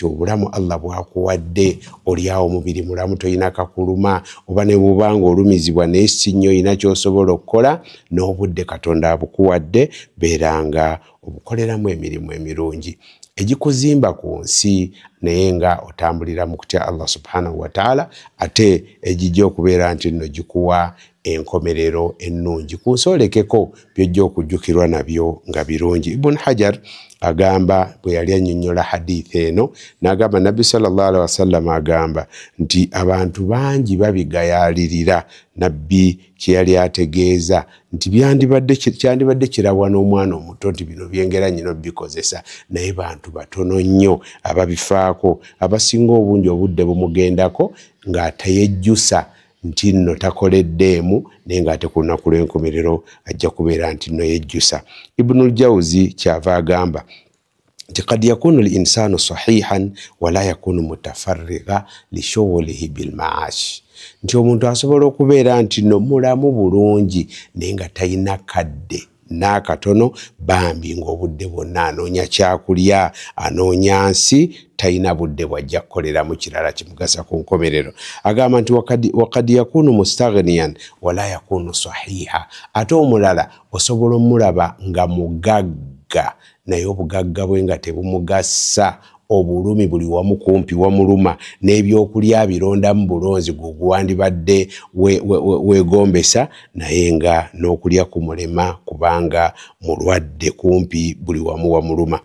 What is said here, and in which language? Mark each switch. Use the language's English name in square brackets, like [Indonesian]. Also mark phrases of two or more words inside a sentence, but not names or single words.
[Ganda] obulamu Allah bw'akuwadde oli awo omubiri mulamu toyina kakuluma, oba ne bw'obanga olumizibwa naye si nnyo olina ky'osobola okukola, n'obudde Katonda abukuwadde beeranga obukoleramu emirimu emirungi egikuzimba ku nsi naye nga otambulira mu kutya [Arabic] الله سبحانه وتعالى, [Ganda] ate egijja okubeera nti nno gikuwa enkomerero ennungi ku nsolekeko byojja okujjukirwa nabyo nga birungi. Ibn Hajar agamba bwe yali annyonnyola hadithi eno n'agamba Nabbi [Arabic] صلى الله عليه وسلم [Ganda] agamba nti abantu bangi babigayaalirira. Nabbi kye yali ategeeza nti kyandibadde kirabwa n'omwana omuto nti bino byengera nnyina bikozesa, naye bantu batono nnyo ababifaako, abasinga obungi obudde bumugendako ng'atayejjusa nti nno takoleddeemu naye ng'ate ku lunaku lw'enkomerero ajja kubeera nti nno yejjusa. Ibnul Jawzi kyava agamba nti [Arabic] قد يكون الإنسان صحيحا ولا يكون متفرغا لشغله بالمعاش, [Ganda] nti omuntu asobola okubeera nti nno mulamu bulungi naye nga talina kadde n'akatono bambi ng'obudde bwonna anoonya kyakulya, anoonya nsi, talina budde bwajja kukoleramu kirala kimugasa ku nkomerero. Agamba nti [Arabic] وقد يكون مستغنيا ولا يكون صحيحا, [Ganda] ate omulala osobola omulaba nga mugagga naye obugagga bwe nga tebumugasa, obulumi buli wamu kumpi wamuluma, n'ebyokulya birondamu bulonzi guwandibadde weegombesa naye nga n'okulya kumulema kubanga mulwadde kumpi buli wamu wamuluma.